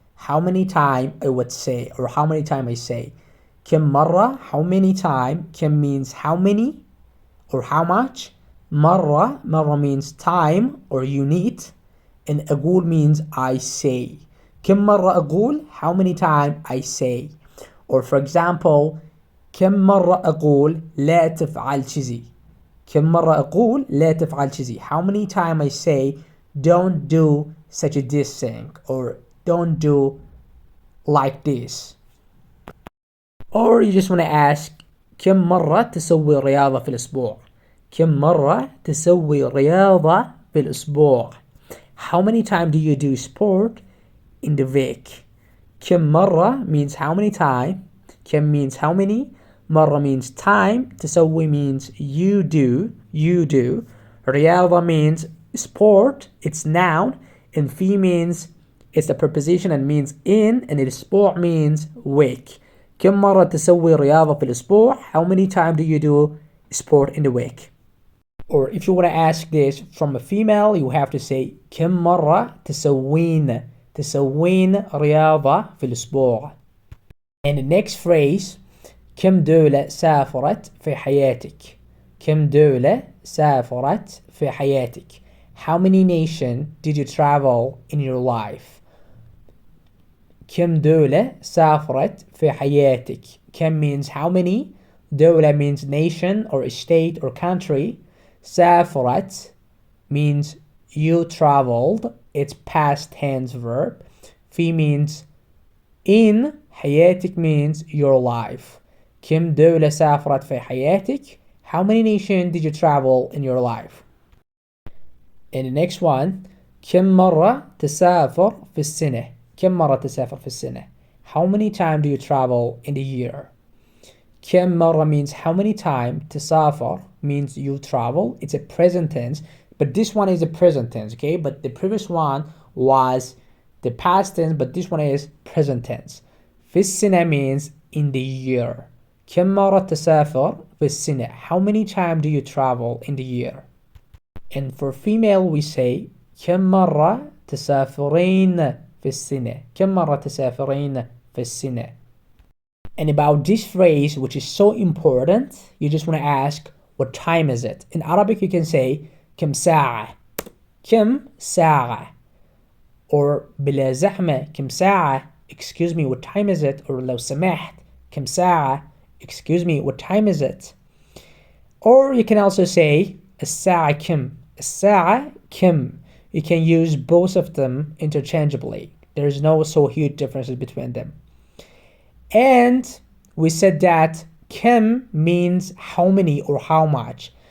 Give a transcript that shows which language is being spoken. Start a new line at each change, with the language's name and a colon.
English: How many time I would say, or how many time I say.
Arabic: كم مرة.
English: How many time. كم means how many, or how much.
Arabic: مرة.
English: مرة means time, or unit. And أقول means I say.
Arabic: كم مرة أقول.
English: How many time I say. Or for example,
Arabic: كم مرة أقول لا تفعل كذي. كم مرة أقول لا تفعل كذي.
English: How many time I say don't do such a this thing, or don't do like this. Or you just want to ask
Arabic: كم مرة تسوي رياضة في الأسبوع. كم مرة تسوي رياضة في الأسبوع.
English: How many times do you do sport in the week.
Arabic: كم مرة
English: means how many time. كم means how many. مرة means time. تسوي means you do. رياضة means sport, it's noun. And في means it's the preposition and means in, and it sport means week.
Arabic: كم مرة تسوي رياضة في الأسبوع.
English: How many times do you do sport in the week. Or if you want to ask this from a female, you have to say
Arabic: كم مرة تسوين رياضة في الأسبوع.
English: And the next phrase,
Arabic: كم دولة سافرت في حياتك. كم دولة سافرت في حياتك.
English: How many nations did you travel in your life.
Arabic: كم دولة سافرت في حياتك.
English: كم means how many. دولة means nation or state or country. سافرت means you traveled, it's past tense verb. في means in. حياتك means your life.
Arabic: كم دولة سافرت في حياتك.
English: How many nations did you travel in your life. And the next one,
Arabic: كم مرة تسافر في السنة. كم مرة تسافر في السنة.
English: How many times do you travel in the year.
Arabic: كم مرة
English: means how many times. تسافر means you travel, it's a present tense, but this one is a present tense, okay, but the previous one was the past tense, but this one is present tense.
Arabic: في السنة
English: means in the year.
Arabic: كم مرة تسافر في السنة.
English: How many times do you travel in the year. And for female we say
Arabic: كم مرة تسافرين في السنة. كم مرة تسافرين في السنة.
English: And about this phrase, which is so important, you just want to ask what time is it. In Arabic you can say
Arabic: كم ساعة. كم ساعة.
English: Or
Arabic: بلا زحمة كم ساعة.
English: Excuse me, what time is it. Or
Arabic: لو سمحت كم ساعة.
English: Excuse me, what time is it. Or you can also say
Arabic: الساعة كم. الساعة كم.
English: You can use both of them interchangeably. There's no so huge differences between them. And we said that كم means how many or how much.